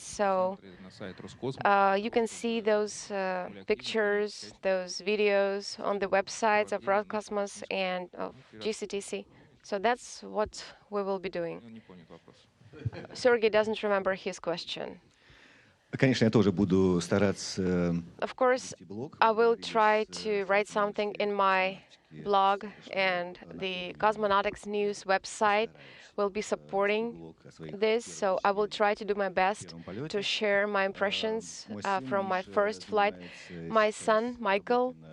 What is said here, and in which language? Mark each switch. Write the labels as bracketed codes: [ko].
[en] So you can see those pictures, those videos on the websites of Roscosmos and of GCTC. So that's what we will be doing. Sergey doesn't remember his question. [ru] Конечно, я тоже буду стараться. [en] Of course, I will try to write something in my blog, and the Cosmonautics News website will be supporting this, so I will try to do my best to share my impressions from my first flight. My son, Michael,